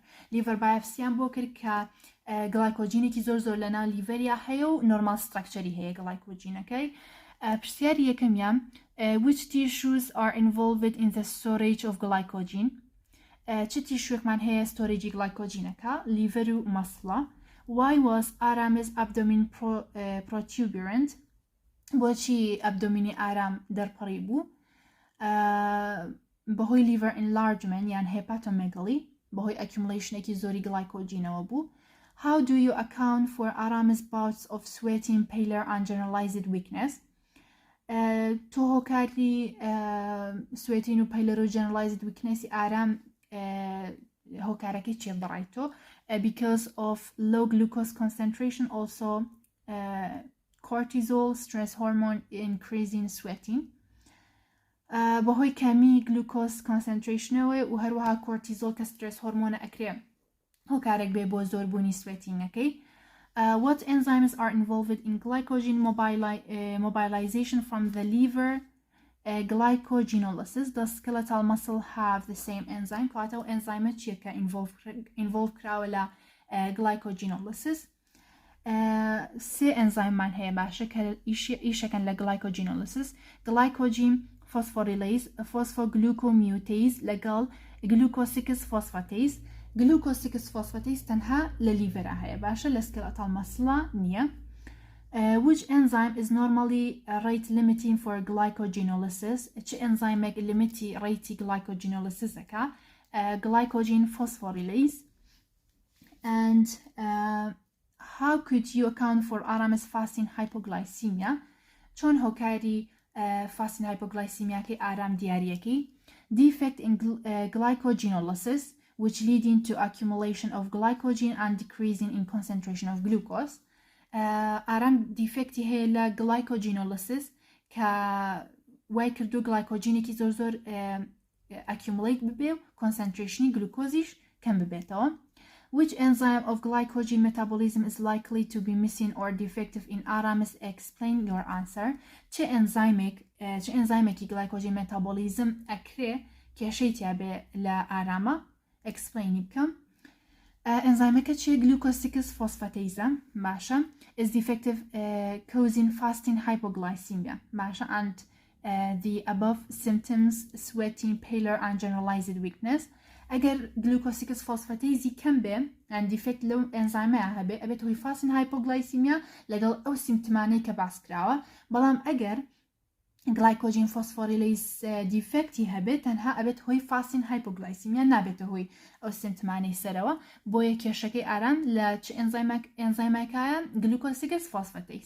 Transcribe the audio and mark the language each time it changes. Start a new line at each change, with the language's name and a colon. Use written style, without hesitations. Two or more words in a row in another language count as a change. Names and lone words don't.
English: liver biopsy
Central Kurdish: هم بو کرد که glycogen کی زور لنا لیوریا هیو
English: normal structure
Central Kurdish: هی
English: glycogen okay.
Central Kurdish: پرسیاری یکم
English: which tissues are involved in the storage of glycogen
Central Kurdish: چه تیشویک من هی
English: storage glycogen که liver و muscle. why was Aramis abdomen protuberant
Central Kurdish: بۆچی ئەبدۆمینی ئارام دەرپەڕی بوو بەهۆی
English: liver enlargement
Central Kurdish: یان hepatomegaly بەهۆی accumulationێکی زۆری glycogenەوە بوو.
English: how do you account for Aramis bouts of sweating, pallor and generalized weakness
Central Kurdish: تۆ هۆکاری
English: sweating و pallor و generalized weakness
Central Kurdish: ئارام هۆکارەکەی چێ بڕایتۆ
English: because of low glucose concentration also cortisol stress hormone increasing sweating
Central Kurdish: بەهۆی کەمی
English: glucose concentration
Central Kurdish: و هەروەها
English: cortisol کە stress hormone
Central Kurdish: ئەکرێ هۆکارێک بێ بۆ زۆربوونی sweatingەکەی.
English: what enzymes are involved in glycogen mobilization from the liver glycogenolysis. Does skeletal muscle have the same enzyme کاتەوە enzyme چیە کە involve کراوە لە glycogenolysis سێ ئەنزایممان هەیە باشە کە ئیشەکەن لە glycogenolysis glycogen phosphorylase phosphoglucomutase لەگەڵ glucose-6 phosphatase glucose-6 phosphatase تەنها لە لیڤەرە هەیە باشە لە skeletal muscle نییە. which enzyme is normally rate limiting for glycogenolysis
Central Kurdish: چه ئەنزایمێک
English: limiti rate glycogenolysis ئەکا glycogen phosphorylase. and how could you account for Aramis fasting hypoglycemia
Central Kurdish: چۆن هۆکاری
English: fasting hypoglycemia
Central Kurdish: کی ئارام دیاریەکەی
English: defect in glycogenolysis which leading to accumulation of glycogen and decreasing in concentration of glucose
Central Kurdish: ئارام دیفکتی هەیە لە
English: glycogenolysis
Central Kurdish: کە وای کردو
English: glycogenێکی زۆر accumulate
Central Kurdish: ببێ و
English: concentration glucose
Central Kurdish: کەم ببێتەوە.
English: which enzyme of glycogen metabolism is likely to be missing or defective in Aramis? Explain your answer. چه enzyme glycogen metabolism
Central Kurdish: ئەکرێ کێشەیتیا بێ لە ئارامە
English: explain بکەم. enzyme چیە glucose-6 phosphatase باشە is defective causing fasting hypoglycemia باشە and the above symptoms sweating, pallor and generalized weakness.
Central Kurdish: ئەگەر
English: glucose-6 phosphatase
Central Kurdish: کەم بێ
English: and defect
Central Kurdish: لەو ئەنزایمەیە هەبێ ئەبێت هۆی
English: fasting hypoglycemia
Central Kurdish: لەگەڵ ئەو سیمتمانەی کە باس کراوە. بەڵام ئەگەر
English: glycogen phosphorylase
Central Kurdish: defecti هەبێت تەنها ئەبێت هۆی
English: fasting hypoglycemia
Central Kurdish: نابێتە هۆی ئەو سیمتمانەی سەرەوە بۆیە کێشەکەی ئارام لە چ ئەنزایمەکایە
English: glucose-6 phosphatase.